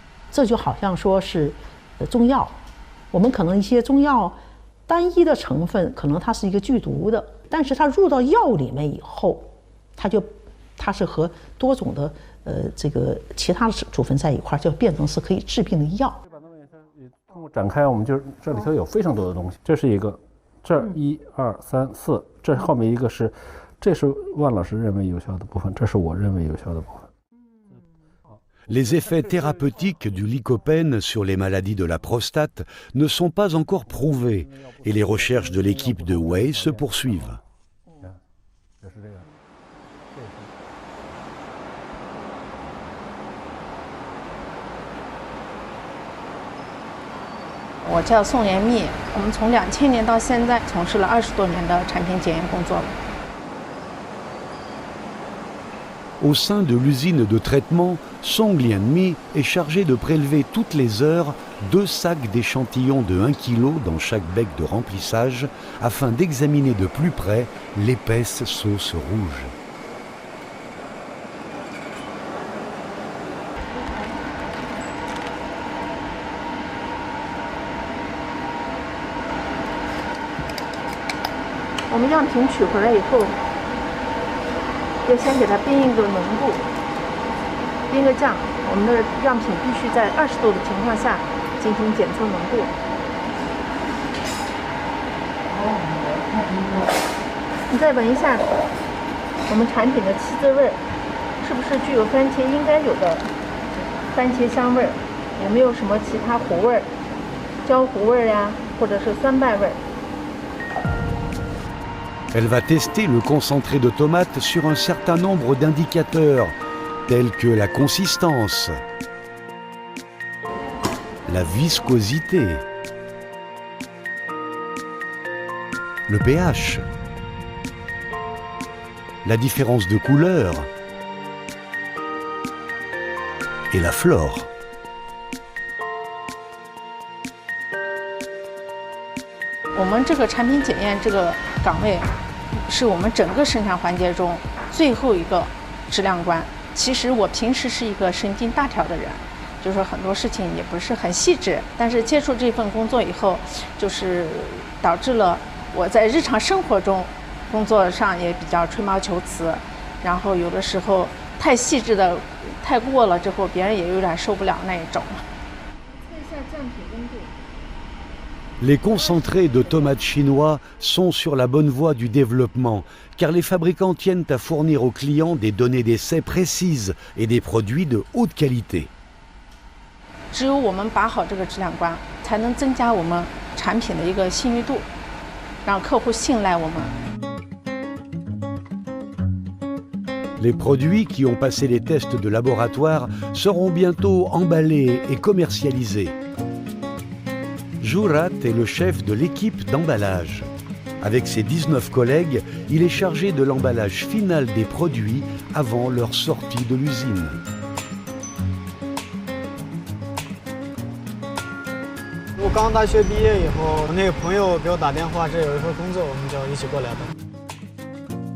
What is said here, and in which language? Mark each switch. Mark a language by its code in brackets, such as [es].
[zh] 这就好像说是中药，我们可能一些中药单一的成分可能它是一个剧毒的，但是它入到药里面以后，它是和多种的这个其他的组分在一块，就变成是可以治病的药。通过展开，我们就这里头有非常多的东西。这是一个，这1、2、3、4，这后面一个是，这是万老师认为有效的部分，这是我认为有效的部分。 [fr] Les effets thérapeutiques du lycopène sur les maladies de la prostate ne sont pas encore prouvés et les recherches de l'équipe de Wei se poursuivent. [zh] 我叫宋延蜜，我们从2000年到现在从事了20多年的产品检验工作了。 [fr] Au sein de l'usine de traitement, Song Lianmi est chargé de prélever toutes les heures 2 sacs d'échantillons de 1 kg dans chaque bec de remplissage afin d'examiner de plus près l'épaisse sauce rouge. [zh] On 们样品取回来以后，要先给它冰一个浓度，冰个酱，我们的样品必须在20度的情况下进行检测浓度。你再闻一下我们产品的气滋味，是不是具有番茄应该有的番茄香味？有没有什么其他糊味、焦糊味呀，或者是酸败味 [fr] ？Elle va tester le concentré de tomate sur un certain nombre d'indicateurs, tels que la consistance, la viscosité, le pH, la différence de couleur et la flore. [zh] 我们这个产品检验这个岗位，是我们整个生产环节中最后一个质量关。其实我平时是一个神经大条的人，就是说很多事情也不是很细致，但是接触这份工作以后，就是导致了我在日常生活中工作上也比较吹毛求疵，然后有的时候太细致的太过了之后，别人也有点受不了那一种。测一下降体温度。 [fr] Les concentrés de tomates chinois sont sur la bonne voie du développement, car les fabricants tiennent à fournir aux clients des données d'essai précises et des produits de haute qualité. [zh] 只有我们把好这个质量关，才能增加我们产品的一个信誉度，让客户信赖我们。 [fr] Les produits qui ont passé les tests de laboratoire seront bientôt emballés et commercialisés. Jurat est le chef de l'équipe d'emballage. Avec ses 19 collègues, il est chargé de l'emballage final des produits avant leur sortie de l'usine. [zh] 我刚大学毕业以后，我那个朋友给我打电话，这有一份工作，我们就一起过来的。